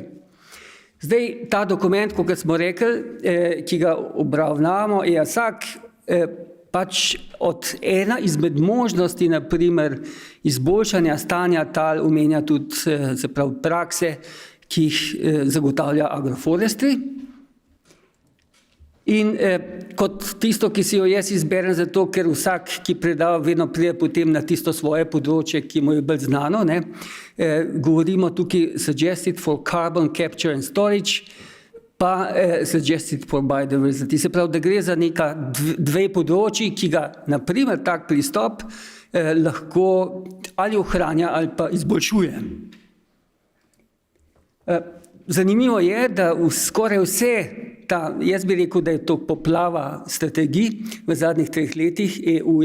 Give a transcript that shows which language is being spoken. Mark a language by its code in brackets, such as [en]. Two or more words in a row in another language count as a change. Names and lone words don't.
[sl] Zdaj, ta dokument, kot smo rekli, ki ga obravnavamo, je vsak pač od ena izmed možnosti, naprimer, izboljšanja stanja tal, omenja tudi, se pravi, prakse, ki jih zagotavlja agroforestry. In kot tisto, ki si jo jaz izberem zato, ker vsak, ki predava, vedno pride potem na tisto svoje področje, ki mu je bolj znano, govorimo tukaj [en] suggested for carbon capture and storage, [sl] pa [en] suggested for biodiversity. [sl] Se pravi, da gre za neka dve področji, ki ga, naprimer, tak pristop lahko ali ohranja ali pa izboljšuje. Zanimivo je, da skoraj vse jaz bi rekel, da je to poplava strategij v zadnjih 3 letih EU-ja.